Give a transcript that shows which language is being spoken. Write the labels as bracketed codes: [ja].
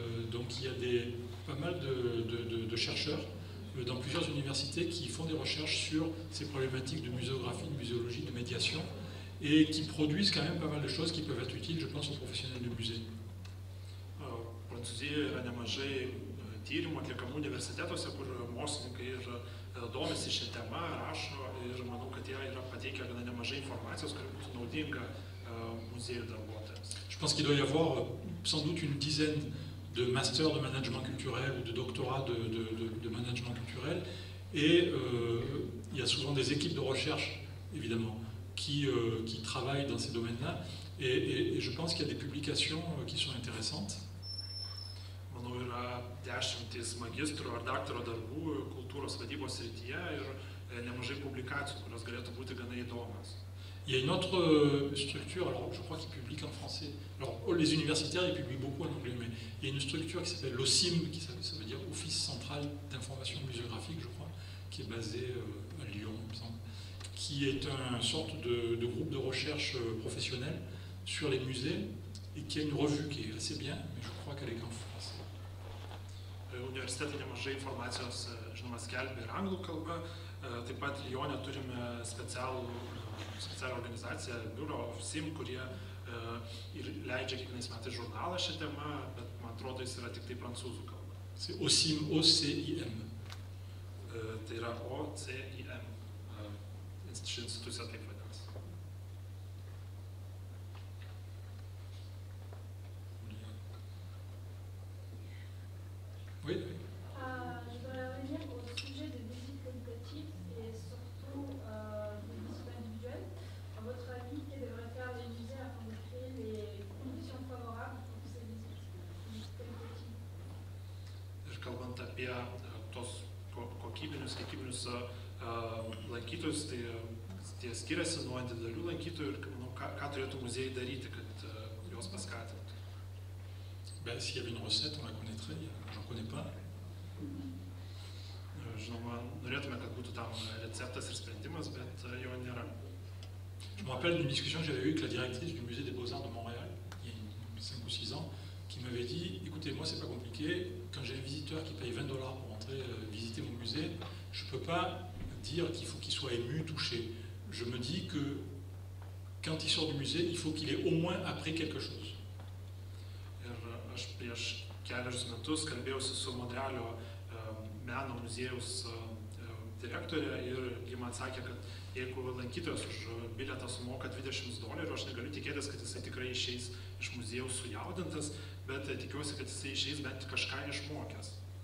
[fr] Donc il y a pas mal de chercheurs dans plusieurs universités qui font des recherches sur ces problématiques de muséographie, de muséologie, de médiation, et qui produisent quand même pas mal de choses qui peuvent être utiles, je pense, aux professionnels de musée. [lt] Prancūzijoje yra nemažai tyrimų atliekamų universitetuose, kur mokslininkai ir domisi šią temą, rašo, ir manau, kad jie yra pateikę gana nemažai informacijos, kuri būtų naudinga muziejų darbuotojams. [fr] Je pense qu'il doit y avoir sans doute une dizaine de masters de management culturel ou de doctorats de management culturel, et il y a souvent des équipes de recherche, évidemment, qui travaillent dans ces domaines-là, et je pense qu'il y a des publications qui sont intéressantes. [lt] Manau, yra 10 magistrų ar daktaro darbų kultūros vadybos srityje ir nemažai publikacijų, kurios galėtų būti gana įdomios. [fr] Il y a une autre structure, alors je crois qu'ils publient en français. Alors les universitaires, ils publient beaucoup en anglais, mais il y a une structure qui s'appelle l'OCIM, ça veut dire Office Central d'Information Muséographique, je crois, qui est basé à Lyon, il me semble, qui est une sorte de groupe de recherche professionnel sur les musées et qui a une revue qui est assez bien, mais je crois qu'elle est qu'en français. [lt] Universitetai nemažai informacijos, žinoma, skelbia ir anglų kalba. Taip pat Lyone turime specialią organizaciją, biuro OFCIM, kurie ir leidžia kiekvienais metais žurnalą šią temą, bet man atrodo, jis yra tik tai prancūzų kalba. [fr] C'est OCIM, O-C-I-M. [lt] Tai yra O-C-I-M. Ši institucija taip vadinasi. [fr] Oui, oui. Je voudrais revenir au sujet des visites qualitatives et surtout des visites individuelles. À votre avis, que devraient faire les musées afin de créer les conditions favorables pour ces visites qualitatives? [lt] Ir kalbant apie tos kokybinius, kiekybinius lankytojus, tai tie skiriasi nuo individualių lankytojų ir ką turėtų muziejai daryti, kad juos paskatintų. [fr] Ben, s'il y avait une recette, on la connaîtrait, j'en connais pas. [lt] Žinoma, norėtume, kad būtų tam receptas ir sprendimas, bet jo nėra. [fr] Je me rappelle d'une discussion que j'avais eue avec la directrice du musée des Beaux-Arts de Montréal, il y a 5 ou 6 ans, qui m'avait dit, écoutez, moi c'est pas compliqué, quand j'ai un visiteur qui paye $20 pour entrer visiter mon musée, je peux pas dire qu'il faut qu'il soit ému, touché. Je me dis que quand il sort du musée, il faut qu'il ait au moins appris quelque chose. [lt] Ir aš prieš keliarius metus kalbėjausi su Montrealio meno muziejaus direktorė ir ji man sakė, kad jeigu lankytojas už bilietą sumoka $20, aš negaliu tikėtis, kad jisai tikrai išeis iš muziejaus sujaudintas, bet tikiuosi, kad jisai išeis bent kažką išmokęs.